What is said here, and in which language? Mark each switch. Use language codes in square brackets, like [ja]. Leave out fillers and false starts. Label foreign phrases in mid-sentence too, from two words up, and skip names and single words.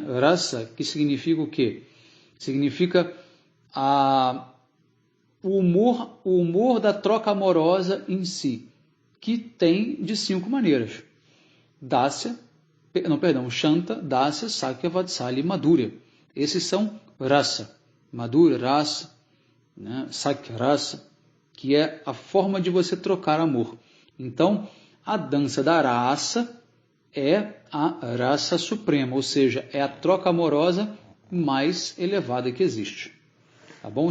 [pt] Rasa, que significa o quê? Significa o humor da troca amorosa em si, que tem de 5 maneiras. Shanta, Dasya, Sakya, Vatsalya e Madhurya. Esses são rasa. Madhurya, rasa, né? Sakya, rasa, que é a forma de você trocar amor. Então, a dança da rasa é a rasa suprema, ou seja, é a troca amorosa mais elevada que existe. Tá bom?